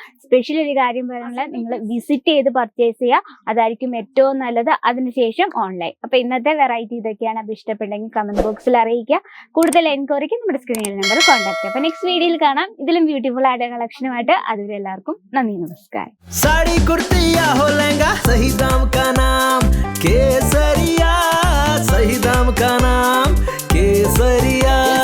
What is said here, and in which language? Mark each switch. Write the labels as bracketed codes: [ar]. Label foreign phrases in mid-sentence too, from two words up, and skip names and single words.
[ml] സ്പെഷ്യൽ ഒരു കാര്യം പറയാനുള്ളത്, നിങ്ങൾ വിസിറ്റ് ചെയ്ത് പർച്ചേസ് ചെയ്യുക, അതായിരിക്കും ഏറ്റവും നല്ലത്. അതിനുശേഷം ഓൺലൈൻ. അപ്പൊ ഇന്നത്തെ വെറൈറ്റി ഇതൊക്കെയാണ്. അപ്പൊ ഇഷ്ടപ്പെട്ടെങ്കിൽ [en] comment box [ml] അറിയിക്കുക. കൂടുതൽ എൻക്വയറിക്ക് നമ്മുടെ സ്ക്രീനിലെ [en] number contact [ml] ചെയ്യുക. അപ്പൊ [en] next video [ml] കാണാം ഇതിലും ബ്യൂട്ടിഫുൾ ആയിട്ട് കളക്ഷനുമായിട്ട്. അതുവരെ എല്ലാവർക്കും നന്ദി, നമസ്കാരം. [hi] साड़ी कुर्तिया हो लहंगा सही दाम का नाम केसरिया, सही दाम का नाम केसरिया.